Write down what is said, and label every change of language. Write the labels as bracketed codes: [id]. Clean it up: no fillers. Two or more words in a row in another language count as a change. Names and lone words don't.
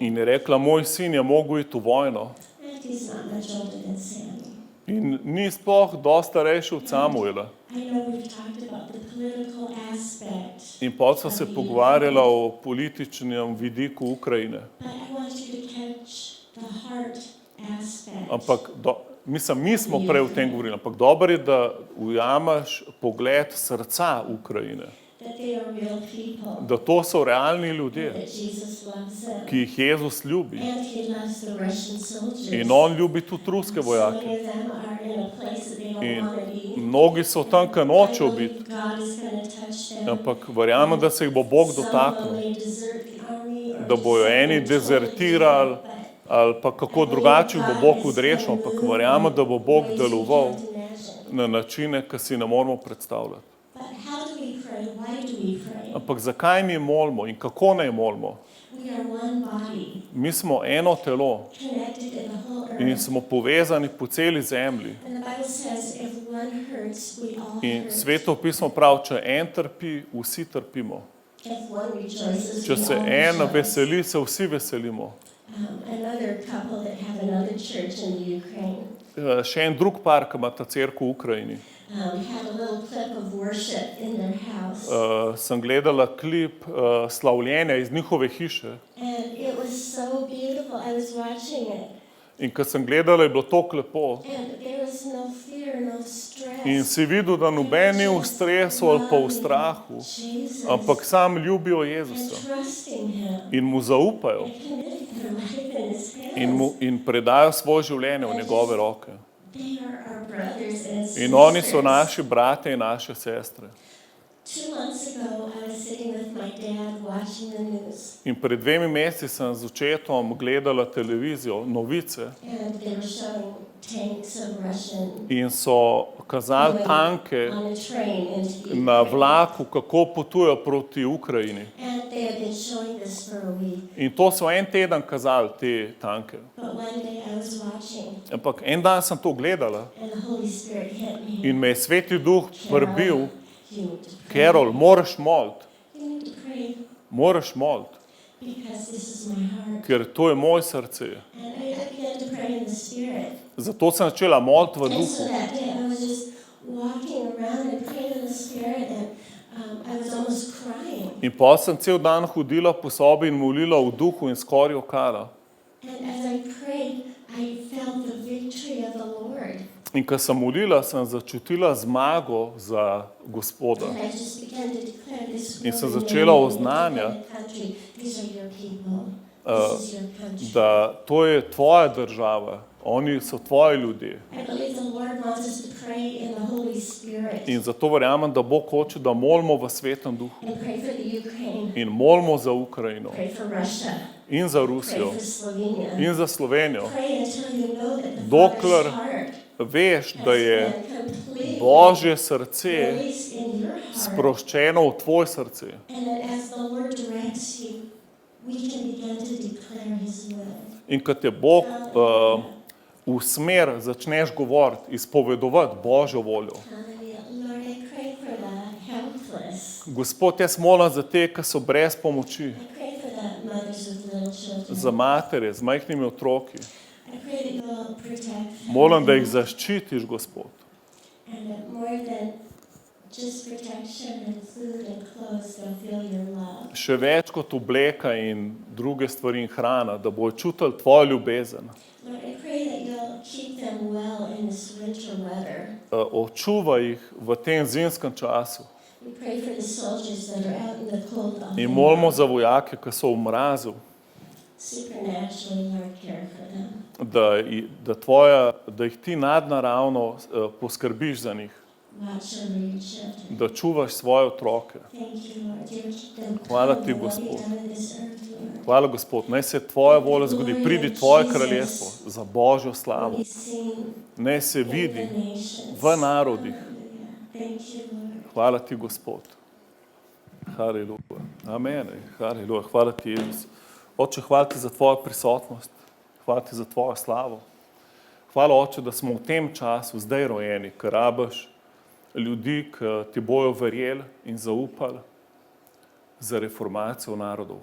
[sl] in je rekla, moj sin je mogel iti v vojno. [en] And he's not much older than Sammy. [sl] In ni sploh dosti starejši od Samuela. [en] I know we've talked about the political aspect, [sl] In potem sva se pogovarjala o političnem vidiku Ukrajine. [en] but I want you to catch the heart aspect. [sl] Ampak mi smo prej o tem govorili, ampak dobro je, da ujameš pogled srca Ukrajine. [en] That they are real people. [sl] Da to so realni ljudje, [en] That Jesus loves them. [sl] ki jih Jezus ljubi. [en] And he loves the Russian soldiers. [sl] In on ljubi tudi ruske [en] So [sl] vojake. [en] many of them are in a place that they don't [sl] In [en] want to be. [sl] mnogi so tam, ki nočejo [en] I believe [sl] biti, [en] God is going to touch them. [sl] ampak verjamem, da se jih bo Bog [en] Some [sl] dotaknil. [en] may desert the army or [sl] Da bojo [en] do [sl] eni [en] something [sl] dezertirali, [en] totally different, [sl] ali pa kako drugače bo Bog odrešil, ampak verjamem, da bo Bog [en] but ways you [sl] deloval [en] can't imagine. [sl] na načine, ki si ne moremo predstavljati. [en] But how do we pray? Why do we pray? [sl] Ampak zakaj mi molimo in kako naj molimo? [en] We are one body, [sl] Mi smo eno telo [en] connected in the whole [sl] in [en] earth. [sl] smo povezani po celi zemlji. [en] And the Bible says, if one hurts, we all [sl] In [en] hurt. [sl] Sveto pismo pravi, če en trpi, vsi trpimo. [en] If one rejoices, [sl] Če [en] we [sl] se [en] all [sl] en [en] rejoice. [sl] veseli, se vsi veselimo. [en] Another couple that have another church in the Ukraine [sl] Še en drug par, ki ima ta cerkev v Ukrajini. [en] had a little clip of worship in their house. [sl] Sem gledala klip slavljenja iz njihove hiše [en] And it was so beautiful. I was watching it. [sl] in ko sem gledala, je bilo tako lepo. [en] And there was no fear, no stress. [sl] In si videl, da noben ni v stresu ali pa v strahu, [en] Jesus. [sl] ampak sam ljubijo [en] And [sl] Jezusa [en] trusting him. [sl] in mu zaupajo [en] And committing their life in his hands. [sl] in predajo svoje življenje v njegove roke. [en] They are our brothers and sisters. [sl] In oni so naši brate in naše sestre. [en] 2 months ago, I was sitting with my dad watching the news. [sl] In pred 2 meseci sem z očetom gledala televizijo, novice, [en] And they were showing tanks of Russian [sl] in so kazali tanke [en] on a train into the [sl] na [en] Ukraine. [sl] vlaku, kako potujejo proti Ukrajini. [en] And they had been showing this for a week. [sl] In to so en teden kazali, te tanke. [en] But one day I was watching, [sl] Ampak en dan sem to gledala [en] and the Holy Spirit hit me. [sl] in me je Sveti Duh prebil, [en] You need to pray. [sl] Carol, moraš moliti, [en] You need to pray [sl] moraš moliti, [en] because this is my heart. [sl] ker to je moje srce. [en] And I began to pray in the Spirit. [sl] Zato sem začela moliti v [en] And so [sl] duhu. [en] that day I was just walking around and praying in the Spirit, and I was almost crying. [sl] In pa sem cel dan hodila po sobi in molila v duhu in skoraj jokala. [en] And as I prayed, I felt the victory of the Lord. [sl] In ko sem molila, sem začutila zmago za Gospoda. [en] And I just began to declare this [sl] In sem [en] word [sl] začela [en] in [sl] oznanjati, [en] the country. These are your people. This is your country. [sl] da to je tvoja država, oni so tvoji ljudje. [en] I believe the Lord wants us to pray in the Holy Spirit [sl] In zato verjamem, da Bog hoče, da molimo v Svetem Duhu. [en] and pray for the Ukraine, [sl] In molimo za Ukrajino, [en] pray for Russia, [sl] in za [en] pray [sl] Rusijo, [en] for Slovenia. [sl] in za Slovenijo. [en] Pray until you know that the [sl] Dokler [en] Father's heart [sl] veš, da [en] has [sl] je [en] been completely [sl] Božje srce [en] placed in your heart. [sl] sproščeno v tvoje srce. [en] And that as the Lord directs you, we can begin to declare His will. [sl] In ko te Bog v smer začneš govoriti, izpovedovati Božjo voljo. [en] Hallelujah. Lord, I pray for the helpless. [sl] Gospod, jaz molim za te, ki so brez pomoči, [en] I pray for the mothers with little children. [sl] za matere z majhnimi otroki. [en] I pray that you'll protect [sl] Molim, da jih [en] them, [sl] zaščitiš, Gospod. [en] and that more than just protection and food and clothes, they'll feel your love. [sl] Še več kot obleka in druge stvari in hrana, da bojo čutili tvojo ljubezen. [en] Lord, I pray that you'll keep them well in this winter weather. [sl] Očuvaj jih v tem zimskem času. [en] We pray for the soldiers that are out in the cold all day [sl] In molimo [en] long. [sl] za vojake, ki so v mrazu, [en] Supernaturally, Lord, care for them. [sl] da jih ti nadnaravno poskrbiš za njih, [en] Watch over your children. [sl] da čuvaš svoje otroke. [en] Thank you, Lord. Your [sl] Hvala [en] will [sl] ti, [en] be [sl] Gospod. [en] done in this earth, Lord. [sl] Hvala, Gospod, naj se tvoja volja zgodi, pridi tvoje kraljestvo za Božjo slavo. [en] Be seen [sl] Naj se [en] in the [sl] vidi [en] nations. [sl] v narodih. [en] Hallelujah. Thank you, Lord. [sl] Hvala ti, Gospod. Haleluja. Amen. Haleluja. Hvala ti, Jezus. Oče, hvala ti za tvojo prisotnost. Hvala ti za tvojo slavo. Hvala, Oče, da smo v tem času zdaj rojeni, ker rabiš ljudi, ki ti bojo verjeli in zaupali za reformacijo narodov.